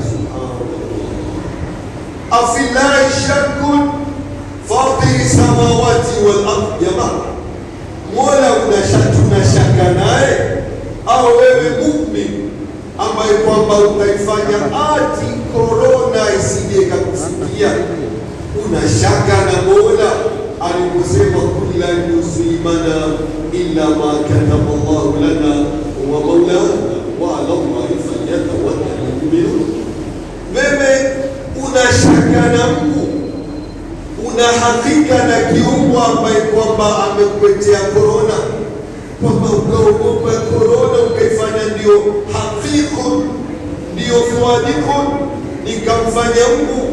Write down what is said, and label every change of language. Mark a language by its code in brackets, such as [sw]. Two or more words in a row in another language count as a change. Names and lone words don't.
[ar] سبحان الله أفي الله شك فاطر السماوات والأرض. [sw] Jamaa, Mola tunashaka naye au wewe muumini ambaye kwamba utaifanya ati korona isije kakufikia? Unashaka na Mola aliposema [ar] قل لن يصيبنا إلا ما كتب الله لنا ومولانا وعلى الله فليتوكل المؤمنون. [sw] Wewe unashaka na Mungu, una hakika na kiungo ambaye kwamba amekuletea korona, kwamba ukaogopa korona ukaifanya ndio haqiqun, ndio swadikun, nikamfanya Mungu.